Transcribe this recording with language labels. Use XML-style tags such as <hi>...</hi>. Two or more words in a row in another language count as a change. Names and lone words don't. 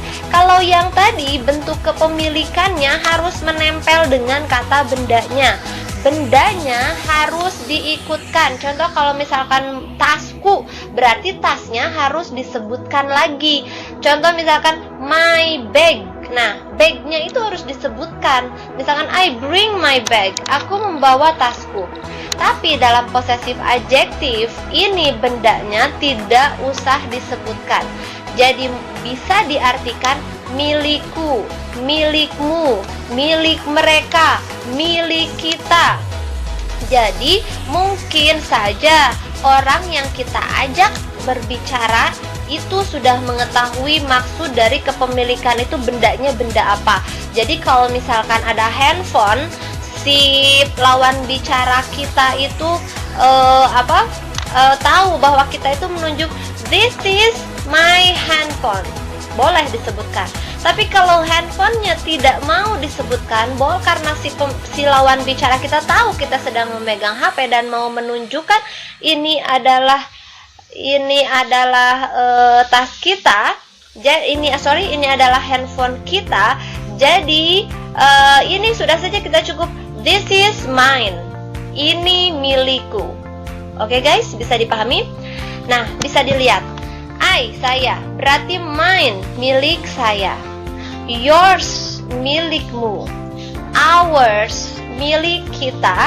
<id>Kalau yang tadi bentuk kepemilikannya harus menempel dengan kata bendanya. Bendanya harus diikutkan. Contoh kalau misalkan tasku, berarti tasnya harus disebutkan lagi. Contoh misalkan</id> <en>my bag.</en> <id>Nah, bagnya itu harus disebutkan. Misalkan</id> <en>I bring my bag,</en> <id>aku membawa tasku. Tapi dalam possessive adjective ini bendanya tidak usah disebutkan. Jadi bisa diartikan milikku, milikmu, milik mereka, milik kita. Jadi mungkin saja orang yang kita ajak berbicara itu sudah mengetahui maksud dari kepemilikan itu bendanya benda apa. Jadi kalau misalkan ada handphone, si lawan bicara kita itu tahu bahwa kita itu menunjuk</id> <en>this is my handphone.</en> <id>boleh disebutkan. Tapi kalau handphonenya tidak mau disebutkan, karena si lawan bicara kita tahu kita sedang memegang HP dan mau menunjukkan ini adalah tas kita. Ini adalah handphone kita. Jadi ini sudah saja kita cukup</id> <en>this is mine.</en> <id>Ini milikku. Oke guys, bisa dipahami? Nah, bisa dilihat. Saya, berarti mine, milik saya. Yours, milikmu. Ours, milik kita.</id>